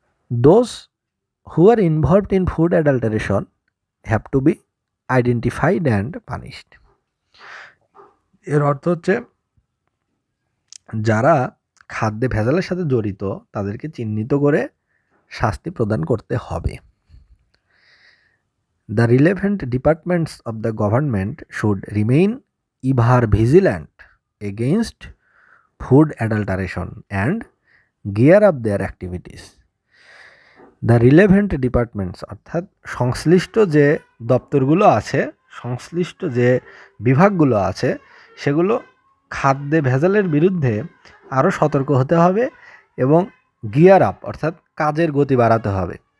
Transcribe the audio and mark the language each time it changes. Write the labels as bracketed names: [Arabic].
[English] Those who are involved in food adulteration have to be identified and punished. [Bangla] এর অর্থ হচ্ছে যারা খাদ্যে ভেজালের সাথে জড়িত তাদেরকে চিহ্নিত করে শাস্তি প্রদান করতে হবে। [English] The relevant departments of the government should remain ever vigilant against food adulteration and gear up their activities. The relevant departments [Bangla] অর্থাৎ সংশ্লিষ্ট যে দপ্তরগুলো আছে, সংশ্লিষ্ট যে বিভাগগুলো আছে, সেগুলো খাদ্যে ভেজালের বিরুদ্ধে আরও সতর্ক হতে হবে এবং গিয়ার আপ অর্থাৎ কাজের গতি বাড়াতে হবে।